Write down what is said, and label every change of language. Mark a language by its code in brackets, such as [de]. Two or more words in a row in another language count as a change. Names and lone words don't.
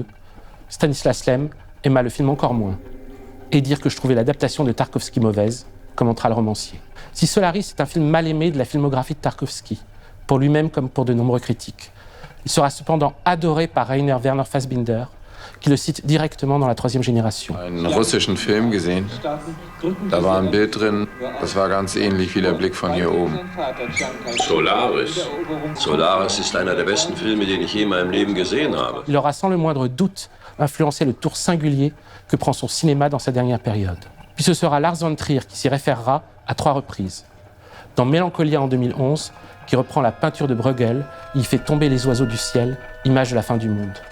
[fr] Stanislas Lem aima le film encore moins. Et dire que je trouvais l'adaptation de Tarkovsky mauvaise, commentera le romancier. Si Solaris est un film mal aimé de la filmographie de Tarkovsky, pour lui-même comme pour de nombreux critiques, il sera cependant adoré par Rainer Werner Fassbinder, qui le cite directement dans La Troisième Génération. [de] Einen russischen Film gesehen. Da war ein Bild drin, das war ganz ähnlich wie der Blick von hier oben. Solaris. Solaris ist einer der besten Filme, den ich je in meinem Leben gesehen habe. [fr] Il aura sans le moindre doute influencé le tour singulier que prend son cinéma dans sa dernière période. Puis ce sera Lars von Trier qui s'y référera à 3 reprises. Dans Mélancolia en 2011, qui reprend la peinture de Bruegel, il fait tomber les oiseaux du ciel, image de la fin du monde.